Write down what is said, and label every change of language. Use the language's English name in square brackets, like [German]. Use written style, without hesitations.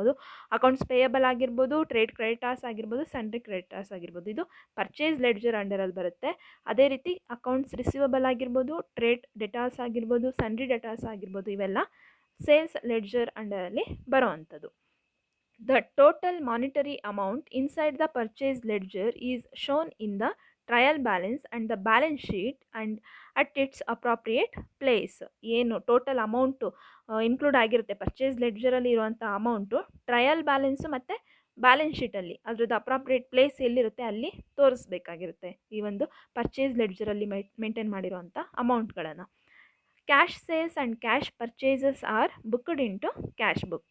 [Kannada] ಅದು accounts payable ಆಗಿರ್ಬೋದು, trade creditors ಆಗಿರ್ಬೋದು, ಸನ್ರಿ ಕ್ರೆಡಿಟಾರ್ಸ್ ಆಗಿರ್ಬೋದು. ಇದು ಪರ್ಚೇಸ್ ಲೆಡ್ಜರ್ ಅಂಡರಲ್ಲಿ ಬರುತ್ತೆ. ಅದೇ ರೀತಿ ಅಕೌಂಟ್ಸ್ ರಿಸೀವಬಲ್ ಆಗಿರ್ಬೋದು, ಟ್ರೇಡ್ ಡೆಟಾರ್ಸ್ ಆಗಿರ್ಬೋದು, ಸನ್ರಿ ಡೆಟಾರ್ಸ್ ಆಗಿರ್ಬೋದು, ಇವೆಲ್ಲ ಸೇಲ್ಸ್ ಲೆಡ್ಜರ್ ಅಂಡರಲ್ಲಿ ಬರೋ ಅಂಥದ್ದು. [English] The total monetary amount inside the purchase ledger is shown in the trial balance and the balance sheet and at its appropriate place. [Kannada] ಏನು ಟೋಟಲ್ ಅಮೌಂಟು ಇನ್ಕ್ಲೂಡ್ ಆಗಿರುತ್ತೆ purchase ಲೆಡ್ಜರಲ್ಲಿ ಇರುವಂಥ amount trial balance ಮತ್ತು balance ಶೀಟಲ್ಲಿ ಅದ್ರದ್ದು appropriate place ಎಲ್ಲಿರುತ್ತೆ ಅಲ್ಲಿ ತೋರಿಸ್ಬೇಕಾಗಿರುತ್ತೆ ಈ ಒಂದು purchase ಲೆಡ್ಜರಲ್ಲಿ maintain ಮಾಡಿರೋವಂಥ ಅಮೌಂಟ್ಗಳನ್ನು. [English] Cash sales and cash purchases are booked into cash book.